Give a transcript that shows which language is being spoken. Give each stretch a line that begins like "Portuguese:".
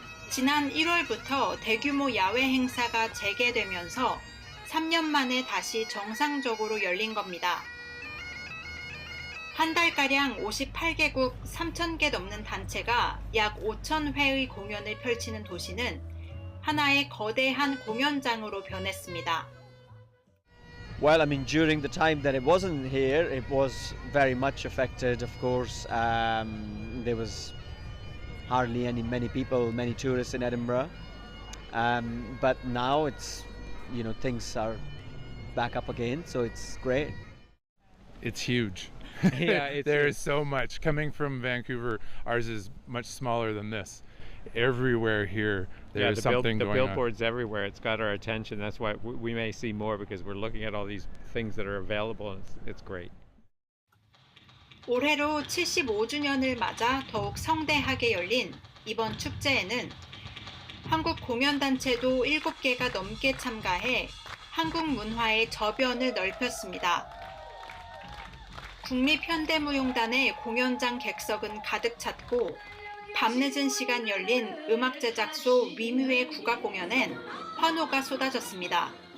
Korean: 지난 1월부터 대규모 야외 행사가 재개되면서 3년 만에 다시 정상적으로 열린 겁니다. 한 달가량 58개국 3,000개 넘는 단체가 약 5,000회의 공연을 펼치는 도시는 하나의 거대한 공연장으로 변했습니다.
English: Well, I mean, during the time that it wasn't here, it was very much affected, of course. There was hardly many people, many tourists in Edinburgh. But now it's, things are back up again, so it's great. It's huge. Yeah, there is so much. Coming from Vancouver, ours is much smaller than this. Everywhere here, there's something going on. The billboards everywhere. It's got our attention. That's why we may see more because we're looking at all these things that are available, and it's great.
Korean: 올해로 75주년을 맞아 더욱 성대하게 열린 이번 축제에는 한국 공연단체도 7개가 넘게 참가해 한국 문화의 저변을 넓혔습니다. 국립현대무용단의 공연장 객석은 가득 찼고 밤늦은 시간 열린 음악제작소 위뮤의 국악 공연엔 환호가 쏟아졌습니다.